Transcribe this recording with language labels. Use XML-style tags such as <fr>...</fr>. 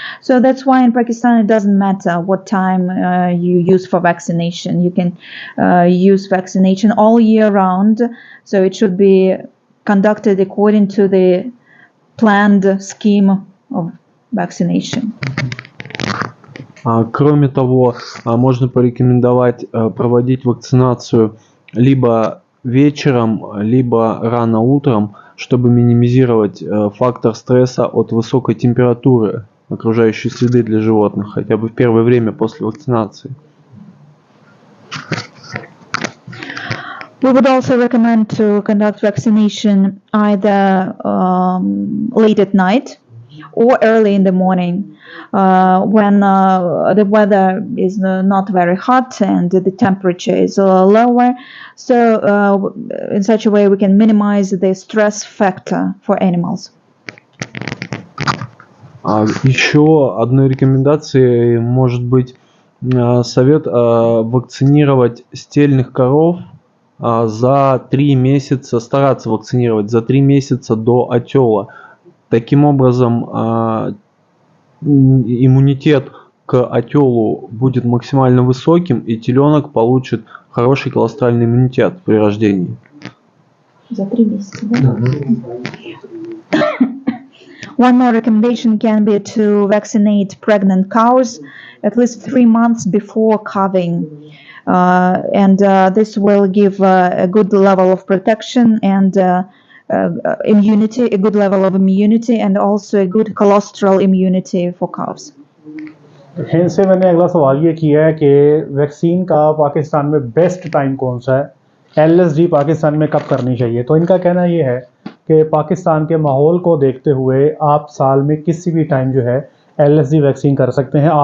<en>So that's why in Pakistan it doesn't matter what time you use for vaccination. You can use vaccination all year round. So it should be conducted according to the planned scheme of vaccination.</en> <ru>Кроме того, можно порекомендовать проводить вакцинацию либо вечером, либо рано утром, чтобы минимизировать фактор стресса от высокой температуры окружающей среды для животных, хотя бы в первое время после вакцинации.</ru> <en>We would also recommend to conduct vaccination either late at night or early in the morning when the weather is not very hot and the temperature is lower. So in such a way we can minimize the stress factor for animals.</en> <ru>Еще одной рекомендацией может быть совет вакцинировать стельных коров за 3 месяца, стараться вакцинировать за 3 месяца до отела. Таким образом, иммунитет к отелу будет максимально высоким, и теленок получит хороший колостральный иммунитет при рождении. За 3 месяца, да?</ru> <en>One more recommendation can be to vaccinate pregnant cows at least 3 months before calving. And this will give a good level of protection and immunity, a good level of immunity, and also a good cholesterol immunity for calves.</en> <hi>Hind से मैंने अगला सवाल ये किया है कि vaccine का पाकिस्तान में बेस्ट टाइम कौन सा है, LSD पाकिस्तान में कब करनी चाहिए. तो इनका कहना ये है कि पाकिस्तान के माहौल को देखते हुए आप साल में किसी भी टाइम जो है LSD वैक्सीन कर सकते हैं.</hi>